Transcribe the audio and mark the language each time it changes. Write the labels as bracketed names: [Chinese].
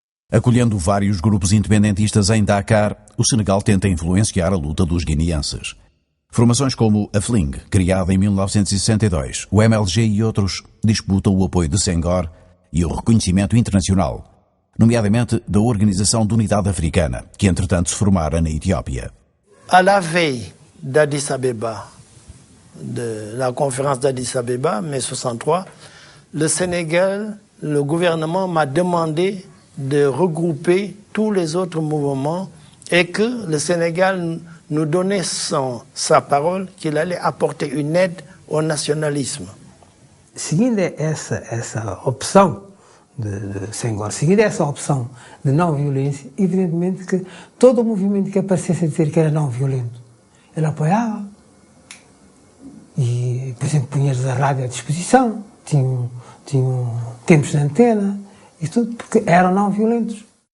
[Portuguese] Acolhendo vários grupos independentistas em Dakar, o Senegal tenta influenciar a luta dos guineenses. Formações como a FLING, criada em 1962, o MLG e outros disputam o apoio de Senghor e o reconhecimento internacional, nomeadamente da Organização de Unidade Africana, que entretanto se formara na Etiópia. [French] À la veille d'Addis Abeba, de la conférence d'Addis Abeba, mai 63, le Sénégal, le gouvernement m'a demandé de regrouper tous les autres mouvements et que le Sénégal nous donnait sa parole qu'il allait apporter une aide au nationalisme. [Portuguese] Seguindo essa opção de Senghor, seguindo essa opção de não violência, evidentemente que todo o movimento que aparecesse a dizer que era não violento, ele apoiava. E, por exemplo, punha-lhes a rádio à disposição, tinham tempos de antena, e tudo porque eram não violentos.